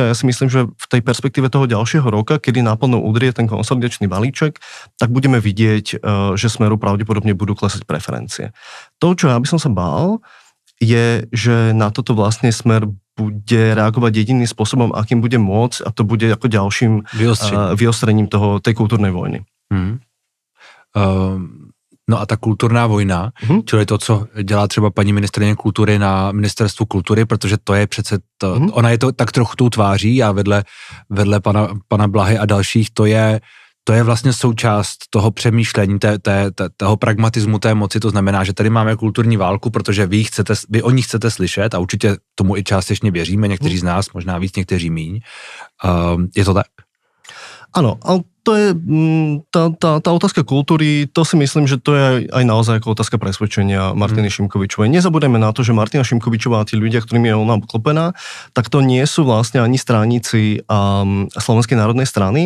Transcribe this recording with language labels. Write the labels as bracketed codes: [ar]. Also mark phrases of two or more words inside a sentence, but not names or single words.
[sk] Ja si myslím, že v tej perspektíve toho ďalšieho roka, kedy naplno udrie ten konsolidačný balíček, tak budeme vidieť, že Smeru pravdepodobne budú klesať preferencie. To, čo ja by som sa bál, je, že na toto vlastne Smer bude reagovať jediným spôsobom, akým bude môcť, a to bude ako ďalším vyostrením tej kultúrnej vojny. [cs] No a ta [sk] kulturná vojna, [cs] čili to, co dělá třeba paní ministryně kultury na ministerstvu kultury, protože to je přece, ona je to tak trochu tou tváří a vedle pana Blahy a dalších, to je vlastně součást toho přemýšlení, toho pragmatismu té moci, to znamená, že tady máme kulturní válku, protože vy o ní chcete slyšet a určitě tomu i částečně věříme, někteří z nás, možná víc, někteří míň. Je to tak? [sk] Áno, ale to je tá otázka kultúry, to si myslím, že to je aj naozaj ako otázka presvedčenia Martiny Šimkovičovej. Nezabudeme na to, že Martina Šimkovičová a tí ľudia, ktorými je ona obklopená, tak to nie sú vlastne ani stranici Slovenskej národnej strany.